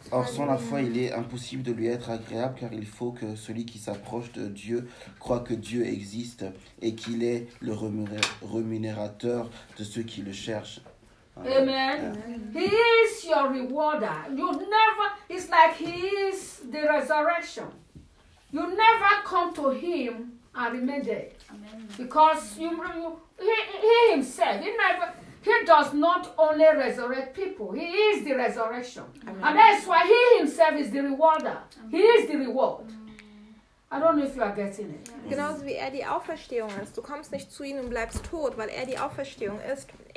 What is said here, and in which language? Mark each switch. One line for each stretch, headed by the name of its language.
French: Or sans la foi, il est impossible de lui être agréable, car il faut que celui qui s'approche de Dieu croie que Dieu existe et qu'il est le rémunérateur de ceux qui le cherchent.
English: Amen. Yeah. He is your rewarder. You never. It's like he is the resurrection. You never come to him and remain dead. Because he himself, he does not only resurrect people. He is the resurrection. Amen. And that's why he himself is the rewarder. Amen. He is the reward. Amen. I don't know if you are getting it.
German: Genauso wie die Auferstehung ist. Du kommst nicht zu ihm und bleibst tot, weil die Auferstehung ist.